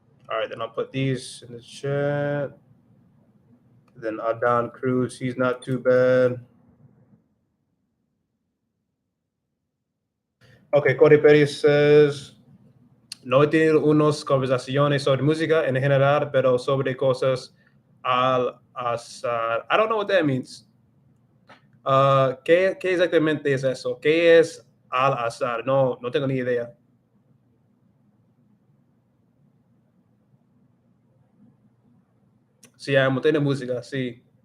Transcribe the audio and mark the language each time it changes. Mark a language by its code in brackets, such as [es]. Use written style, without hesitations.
[en] All right, then I'll put these in the chat. Then Adon Cruz, he's not too bad. Okay, Corey Perry says, [es] no he tenido unas conversaciones sobre música en general, pero sobre cosas al azar. [en] I don't know what that means. [es] ¿Qué exactamente es eso? ¿Qué es al azar? No, no tengo ni idea. Sí, amo tener música, sí.